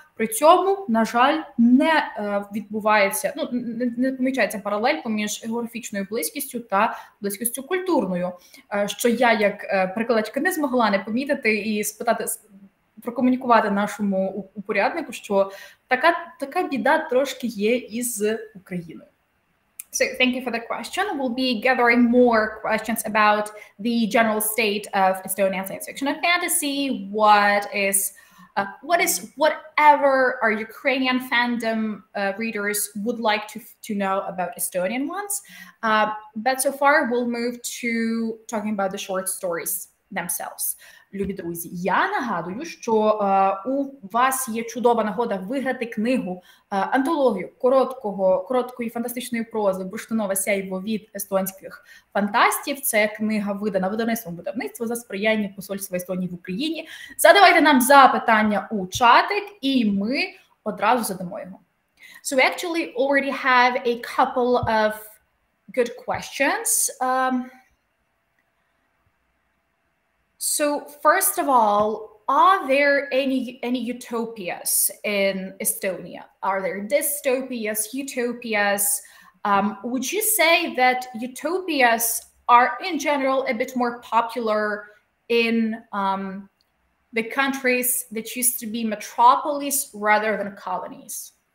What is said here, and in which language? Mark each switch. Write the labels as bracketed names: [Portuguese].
[Ukrainian] При цьому, на жаль, не відбувається, не помічається паралель поміж географічною близькістю та близькістю культурною, що я, як перекладачка, не змогла не помітити і спитати, прокомунікувати нашому упоряднику, що така біда трошки є із Україною. [English] So thank you for the question. We'll be gathering more questions about the general state of Estonian science fiction and fantasy. What is whatever our Ukrainian fandom readers would like to know about Estonian ones. But so far, we'll move to talking about the short stories themselves. [Ukrainian] Любі друзі, я нагадую, що у вас є чудова нагода виграти книгу, антологію короткої фантастичної прози «Бурштинове, сяйво» від естонських фантастів. Це книга видана видавництвом «Видавництво» за сприяння Посольства Естонії в Україні. Задавайте нам запитання у чатик, і ми одразу задамо його. [English] So we actually already have a couple of good questions. So first of all, are there any utopias in Estonia? Are there dystopias, utopias? Would you say that utopias are in general a bit more popular in the countries that used to be metropolis rather than colonies?